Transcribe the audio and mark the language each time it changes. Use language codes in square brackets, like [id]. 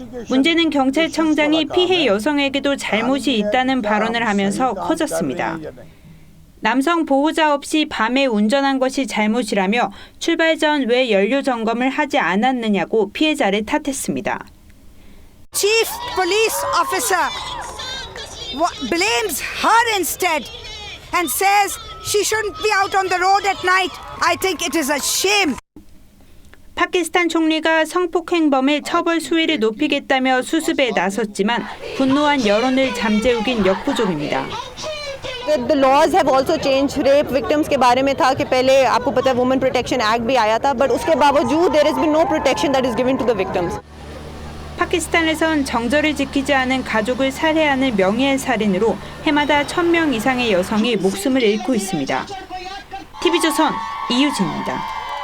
[ko] 문제는 경찰청장이 피해 여성에게도 잘못이 있다는 발언을 하면서 커졌습니다. 남성 보호자 없이 밤에 운전한 것이 잘못이라며 출발 전 왜 연료 점검을 하지 않았느냐고 피해자를 탓했습니다. [en] Chief police officer blames her instead and says she shouldn't be out on the road at night. I think it is a shame. [ko] 파키스탄 총리가 성폭행범의 처벌 수위를 높이겠다며 수습에 나섰지만 분노한 여론을 잠재우긴 역부족입니다. [en] The laws have also changed. Rape victims [hi] के बारे में था कि पहले आपको पता है [en] Women Protection Act [hi] भी आया था, [en] but [hi] उसके बावजूद [en] there has been no protection that is given to the victims. [ko] 파키스탄에선 정절을 지키지 않은 가족을 살해하는 명예의 살인으로 해마다 1,000명 이상의 여성이 목숨을 잃고 있습니다. TV조선 이유진입니다.